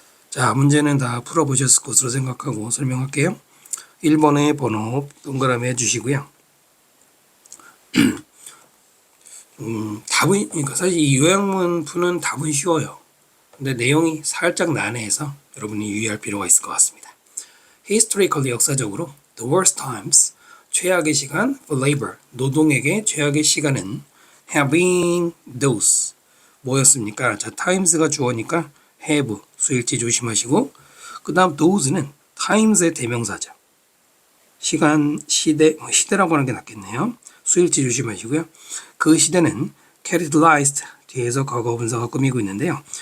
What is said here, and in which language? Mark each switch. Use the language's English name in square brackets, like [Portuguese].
[Korean] 자, 문제는 다 풀어보셨을 것으로 생각하고 설명할게요. 1번의 번호 동그라미 해주시고요. 답은, 그러니까 사실 이 요약문 푸는 답은 쉬워요. 근데 내용이 살짝 난해해서 여러분이 유의할 필요가 있을 것 같습니다. [English] Historically, [Korean] 역사적으로, [English] the worst times, [Korean] 최악의 시간, [English] for labor, [Korean] 노동에게 최악의 시간은 [English] have been those, [Korean] 뭐였습니까? 자, times가 주어니까 have, 수일치 조심하시고, 그 다음 those는 times의 대명사죠. 시간, 시대라고 하는 게 낫겠네요. 수일치 조심하시고요. 그 시대는 characterized, 뒤에서 과거 분사가 꾸미고 있는데요.